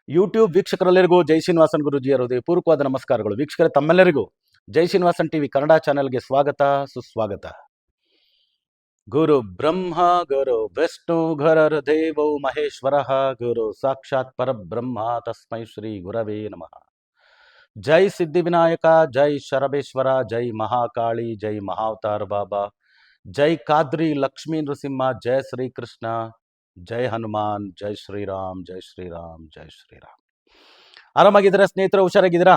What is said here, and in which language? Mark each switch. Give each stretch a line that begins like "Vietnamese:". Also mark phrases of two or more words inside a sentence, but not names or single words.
Kannada: ಯೂಟ್ಯೂಬ್ ವೀಕ್ಷಕರೆಲ್ಲರಿಗೂ ಜೈ ಶ್ರೀನಿವಾಸನ್ ಗುರುಜಿಯರ ಹೃದಯಪೂರ್ವಕವಾದ ನಮಸ್ಕಾರಗಳು. ವೀಕ್ಷಕರೇ, ತಮ್ಮೆಲ್ಲರಿಗೂ ಜೈ ಶ್ರೀನಿವಾಸನ್ ಟಿವಿ ಕನ್ನಡ ಚಾನೆಲ್ಗೆ ಸ್ವಾಗತ ಸುಸ್ವಾಗತ.
Sanskrit: ಗುರು ಬ್ರಹ್ಮ ಗುರು ವಿಷ್ಣು ಗುರರ್ ದೇವೋ ಮಹೇಶ್ವರ ಗುರು ಸಾಕ್ಷಾತ್ ಪರಬ್ರಹ್ಮ ತಸ್ಮೈ ಶ್ರೀ ಗುರವೇ ನಮಃ.
Kannada: ಜೈ ಸಿದ್ಧಿವಿನಾಯಕ, ಜೈ ಶರಬೇಶ್ವರ, ಜೈ ಮಹಾಕಾಳಿ, ಜೈ ಮಹಾವತಾರ ಬಾಬಾ, ಜೈ ಕಾದ್ರಿ ಲಕ್ಷ್ಮೀ ನೃಸಿಂಹ, ಜೈ ಶ್ರೀಕೃಷ್ಣ, ಜೈ ಹನುಮಾನ್, ಜೈ ಶ್ರೀರಾಮ್, ಜೈ ಶ್ರೀರಾಮ್, ಜೈ ಶ್ರೀರಾಮ್. ಆರಾಮಾಗಿದ್ದೀರಾ ಸ್ನೇಹಿತರು? ಹುಷಾರಾಗಿದ್ದೀರಾ?